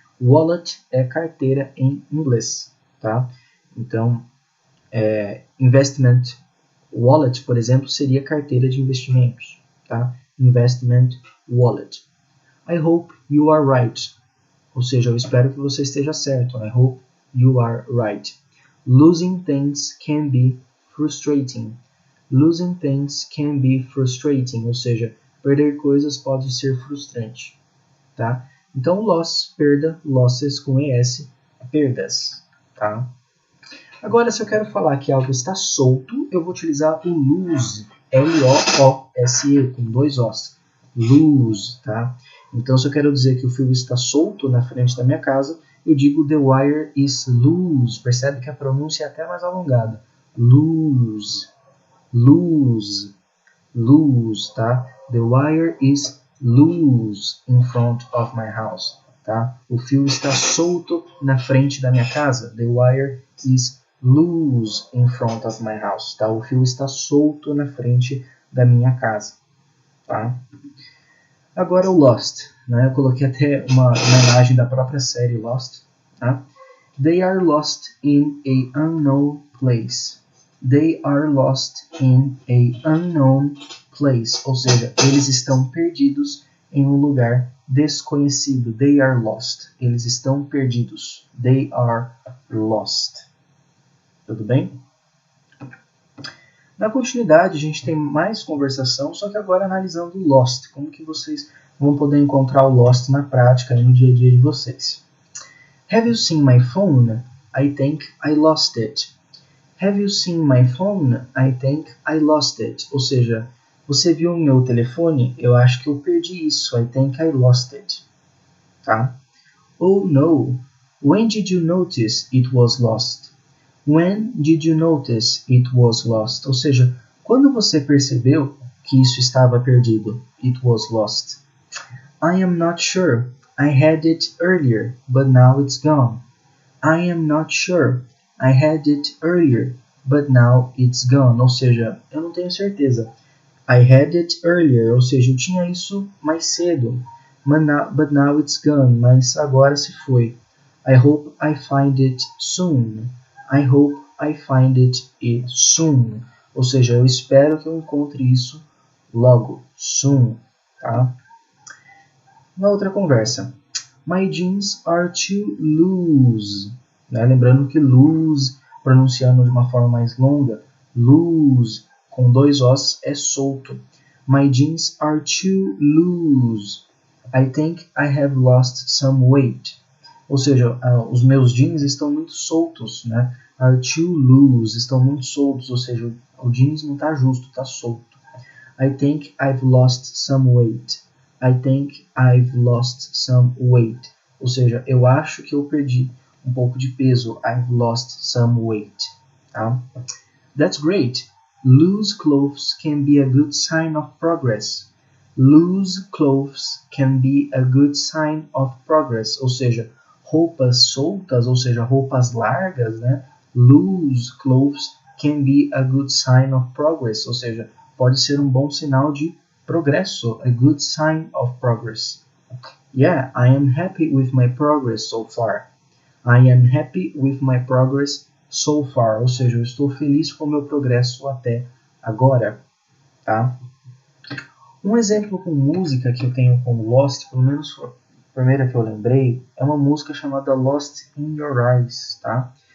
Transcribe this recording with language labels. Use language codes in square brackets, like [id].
[pt] Wallet é carteira em inglês, tá? Então, investment wallet, por exemplo, seria carteira de investimentos, tá? [en] Investment wallet. I hope you are right. [pt] Ou seja, eu espero que você esteja certo. [en] I hope you are right. Losing things can be frustrating. Losing things can be frustrating. [pt] Ou seja, perder coisas pode ser frustrante, tá? Então, loss, perda, losses com ES, perdas, tá? Agora, se eu quero falar que algo está solto, eu vou utilizar o lose, L-O-O-S-E, com 2 Os. Lose, tá? Então, se eu quero dizer que o fio está solto na frente da minha casa, eu digo [en] the wire is loose. [pt] Percebe que a pronúncia é até mais alongada. [en] Lose, lose, lose, tá? The wire is loose in front of my house, tá? [pt] O fio está solto na frente da minha casa. [en] The wire is loose in front of my house, tá? [pt] O fio está solto na frente da minha casa, tá? Agora o Lost, né? Eu coloquei até uma imagem da própria série Lost, tá? [en] They are lost in a unknown place. They are lost in a unknown place. [pt] Ou seja, eles estão perdidos em um lugar desconhecido. [en] They are lost. [pt] Eles estão perdidos. They are lost. Tudo bem? Na continuidade, a gente tem mais conversação, só que agora analisando o Lost. Como que vocês vão poder encontrar o Lost na prática, no dia a dia de vocês. [en] Have you seen my phone? I think I lost it. Have you seen my phone? I think I lost it. [pt] Ou seja, você viu o meu telefone? Eu acho que eu perdi isso. [en] I think I lost it. Tá? Oh no. When did you notice it was lost? When did you notice it was lost? [pt] Ou seja, quando você percebeu que isso estava perdido? [en] It was lost. I am not sure. I had it earlier, but now it's gone. I am not sure. I had it earlier, but now it's gone. [pt] Ou seja, eu não tenho certeza. [en] I had it earlier, [pt] ou seja, eu tinha isso mais cedo. [en] But now it's gone, [pt] mas agora se foi. [en] I hope I find it soon. I hope I find it soon. [pt] Ou seja, eu espero que eu encontre isso logo. Soon, tá? Na outra conversa. [en] My jeans are too loose. Né? [pt] Lembrando que loose, pronunciando de uma forma mais longa, loose, com 2 Os, é solto. [en] My jeans are too loose. I think I have lost some weight. [pt] Ou seja, os meus jeans estão muito soltos, né? [en] Are too loose, [pt] estão muito soltos, ou seja, o jeans não está justo, está solto. [en] I think I've lost some weight. I think I've lost some weight. [pt] Ou seja, eu acho que eu perdi um pouco de peso. [en] I've lost some weight. Tá? That's great. Loose clothes can be a good sign of progress. Loose clothes can be a good sign of progress. [pt] Ou seja, roupas soltas, ou seja, roupas largas, né? [en] Loose clothes can be a good sign of progress. [pt] Ou seja, pode ser um bom sinal de progresso. [en] A good sign of progress. Yeah, I am happy with my progress so far. I am happy with my progress so far. [pt] Ou seja, eu estou feliz com o meu progresso até agora. Tá? Um exemplo com música que eu tenho como Lost, pelo menos a primeira que eu lembrei, é uma música chamada Lost in Your Eyes. Tá?